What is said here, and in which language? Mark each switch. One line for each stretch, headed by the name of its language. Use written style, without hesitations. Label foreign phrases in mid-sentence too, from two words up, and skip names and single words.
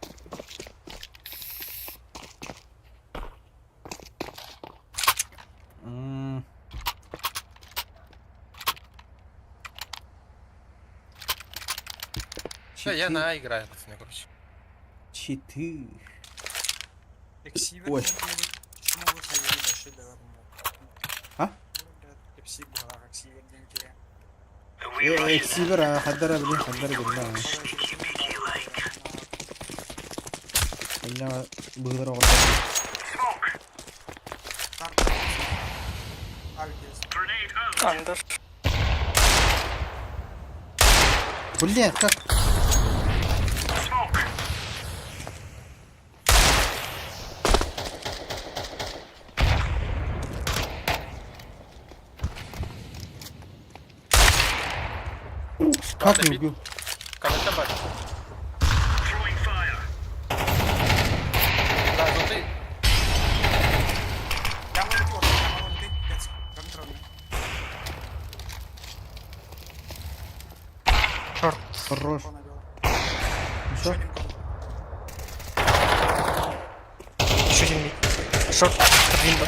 Russian: Все, я на А играю, пацаны, короче. Читы. Эксивер. Ой. Почему вы заявили, дошли до А? Эксивер, эксивер, деньги. Эксивер, хаддара, блин, хаддара, блин. Меня благодарю.
English: Smoke.
Russian: Авик есть.
English: Grenade out.
Russian: Андер. Блин, как?
English: Smoke.
Russian: Как не убил? Короче, бать.
English: Throwing fire.
Russian: Да, ну ты. Яма улетела, яма улетит. 5. Контрольный. Хорош. Кон навел. Еще? Еще один кон. Еще один мид. Шорт. Винда.